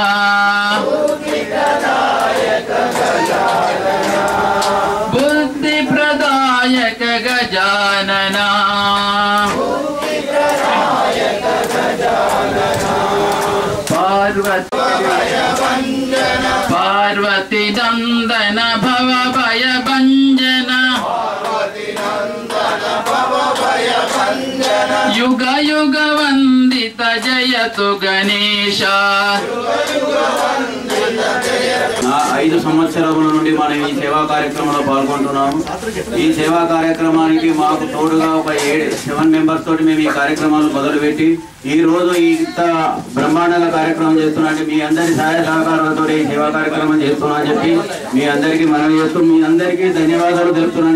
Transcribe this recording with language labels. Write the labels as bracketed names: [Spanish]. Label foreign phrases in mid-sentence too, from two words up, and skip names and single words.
[Hindi] बुद्धि प्रदायक गजानना पार्वती नंदन भव भय भंजन युग युग वंदित जयतु गणेश। [Telugu] 5 సంవత్సరాల నుండి మనం ఈ సేవా కార్యక్రమంలో పాల్గొంటున్నాము। ఈ సేవా కార్యక్రమానికి మాకు తోడుగా ఒక 7 మెంబర్స్ తోటి మేము ఈ కార్యక్రమాలు మొదలుపెట్టి ఈ రోజు ఇంత బ్రహ్మాండంగా కార్యక్రమం చేస్తున్నా అంటే మీ అందరి సహాయ సహకారాలతో ఈ సేవా కార్యక్రమం చేస్తున్నా అని చెప్పి మీ అందరికీ మనవి చేస్తూ మీ అందరికీ ధన్యవాదాలు తెలుపుతున్నాను।